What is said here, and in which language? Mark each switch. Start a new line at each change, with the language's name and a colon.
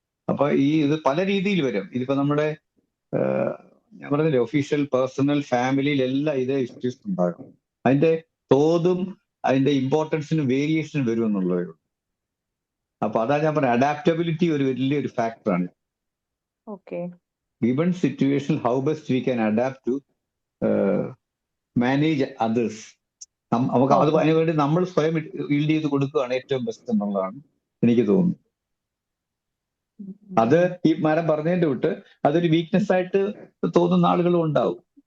Malayalam: അപ്പൊ ഇത് പല രീതിയിൽ വരും. ഇതിപ്പോ നമ്മുടെ ഞാൻ പറഞ്ഞില്ലേ, ഒഫീഷ്യൽ, പേഴ്സണൽ, ഫാമിലിയിലെല്ലാം ഇതേ ഇഷ്യൂസ് ഉണ്ടാകും. അതിന്റെ തോതും അതിന്റെ ഇമ്പോർട്ടൻസിനും വേരിയേഷനും വരും എന്നുള്ളതേ ഉള്ളൂ. അപ്പൊ അതാ ഞാൻ പറഞ്ഞ അഡാപ്റ്റബിലിറ്റി ഒരു വലിയൊരു ഫാക്ടറാണ്.
English: Given situation, how best we can adapt to manage others.
Malayalam: നമുക്ക് അതിനുവേണ്ടി നമ്മൾ സ്വയം ഈൽഡ് ചെയ്ത് കൊടുക്കുകയാണ് ഏറ്റവും ബെസ്റ്റ് എന്നുള്ളതാണ് എനിക്ക് തോന്നുന്നത്. അത് ഈ മാഡം പറഞ്ഞതിന്റെ വിട്ട് അതൊരു വീക്ക്നെസ് ആയിട്ട് തോന്നുന്ന ആളുകളും ഉണ്ടാവും.